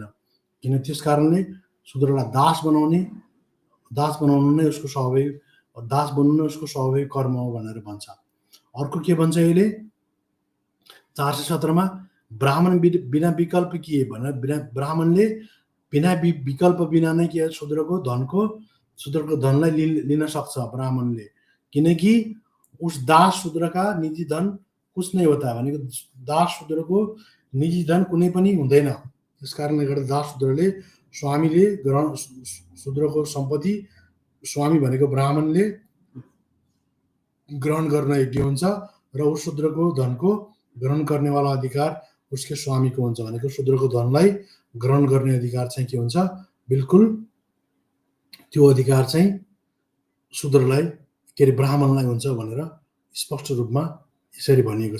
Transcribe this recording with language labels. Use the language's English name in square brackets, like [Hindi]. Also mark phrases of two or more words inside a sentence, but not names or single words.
[Nepali] किन त्यस कारणले शूद्रलाई दास बनाउनु नै उसको स्वाभाविक, दास बन्नु नै उसको स्वाभाविक कर्म हो भनेर भन्छ। अर्को के भन्छ यसले 417 मा ब्राह्मण बिना विकल्प के भनेर ब्राह्मणले बिना विकल्प बिना नै के शूद्रको धनलाई लिन सक्छ ब्राह्मणले। [Hindi] किनकि उस दास शूद्र का निजी धन कुछ नै होता [Nepali] भनेको दास शूद्रको निजी धन कुनै पनि हुँदैन। त्यस कारणले गर्दा दास शूद्रले स्वामीले शूद्रको सम्पत्ति स्वामी भनेको ब्राह्मणले ग्रहण गर्न योग्य हुन्छ र उस शूद्रको धनको ग्रहण गर्नेवाला अधिकार उसकै स्वामीको हुन्छ भनेको शूद्रको धनलाई ग्रहण गर्ने अधिकार चाहिँ के हुन्छ बिल्कुल त्यो अधिकार चाहिँ शूद्रलाई के अरे ब्राह्मणलाई हुन्छ भनेर स्पष्ट रूपमा यसरी भनिएको छ।